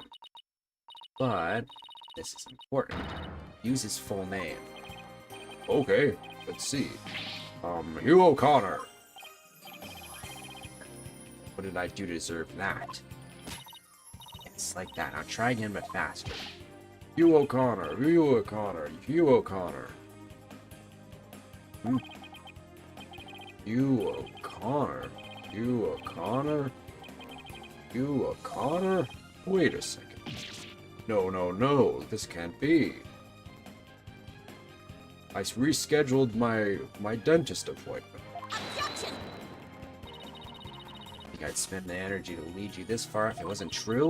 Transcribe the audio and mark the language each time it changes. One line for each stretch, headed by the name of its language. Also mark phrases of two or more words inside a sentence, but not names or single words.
English: But, this is important, use his full name. Okay, let's see. Hugh O'Connor. What did I do to deserve that? It's like that. Now try again, but faster. Hugh O'Connor, Hugh O'Connor, Hugh O'Connor. Hugh O'Connor, Hugh O'Connor, Hugh O'Connor? Wait a second. No, this can't be. I rescheduled my dentist appointment. Objection! Think I'd spend the energy to lead you this far if it wasn't true?